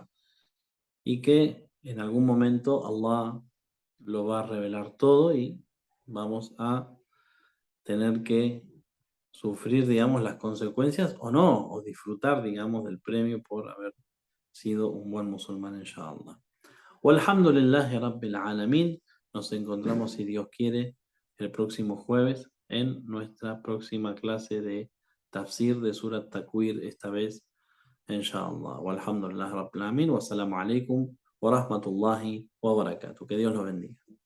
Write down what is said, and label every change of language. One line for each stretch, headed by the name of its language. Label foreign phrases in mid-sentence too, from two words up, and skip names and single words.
Spanish: Y que en algún momento Allah lo va a revelar todo y vamos a tener que sufrir, digamos, las consecuencias o no, o disfrutar, digamos, del premio por haber sido un buen musulmán, inshallah.
Arabic: والحمد لله رب العالمين.
Spanish: Nos encontramos, si Dios quiere, el próximo jueves en nuestra próxima clase de tafsir de Surat Takwir, esta vez, inshallah.
Arabic: والحمد لله رب العالمين. والسلام عليكم ورحمة الله وبركاته.
Spanish: Que Dios los bendiga.